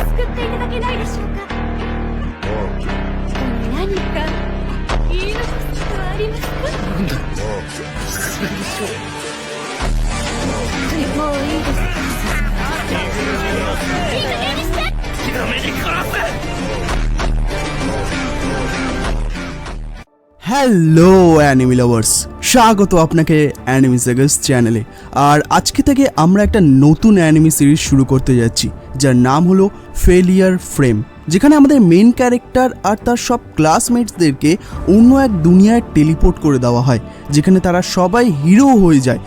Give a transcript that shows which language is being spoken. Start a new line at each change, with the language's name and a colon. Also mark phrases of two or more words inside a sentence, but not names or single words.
Japanese: っていただけないでしょうか。何か言い残すことはありますか。なんだもういいですか。いい加減にして。やめに殺せ。
Bangla: হ্যালো
English: anime lovers,
Bangla: স্বাগত আপনাকে অ্যানিমি সাগাস চ্যানেলে। আর আজকে থেকে আমরা একটা নতুন অ্যানিমি সিরিজ শুরু করতে যাচ্ছি, যার নাম হলো ফেলিয়ার ফ্রেম, যেখানে আমাদের
English: main character
Bangla: আর তার সব ক্লাসমেটসদেরকে অন্য এক দুনিয়ায় টেলিপোর্ট করে দেওয়া হয়, যেখানে তারা সবাই হিরো হয়ে যায়।